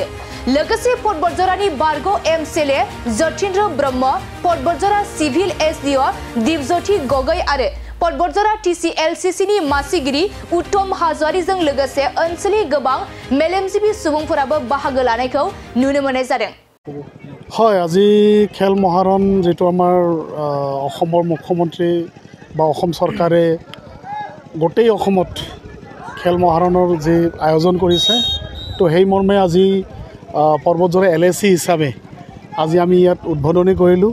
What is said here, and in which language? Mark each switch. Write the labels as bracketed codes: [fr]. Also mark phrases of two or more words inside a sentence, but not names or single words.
[brx] लोगोसे पटबरजरानि बारग' एमएलए जतीन्द्र ब्रह्म, पटबरजरा [en] civil SDO [brx] दिपज्योति गगৈ आरो पटबरजरा टीसीएलसीसीनि मासिगिरि उत्तम हाज'वारिजों लोगोसे ओनसोलनि गोबां मेलेमजिबि सुबुंफोराबो बाहागो लानायखौ नुनो मोननाय जादों। [as] হয়, আজি খেল মহাৰণ যেটো আমাৰ অসমৰ মুখ্যমন্ত্ৰী বা অসম চৰকাৰে গোটেই অসমত খেল মহাৰণৰ যে আয়োজন কৰিছে তো সেই মৰ্মে আজি পৰ্বতজৰা এলএসি হিচাপে আজি আমি ইয়াত উদ্বোধনী কৰিলোঁ।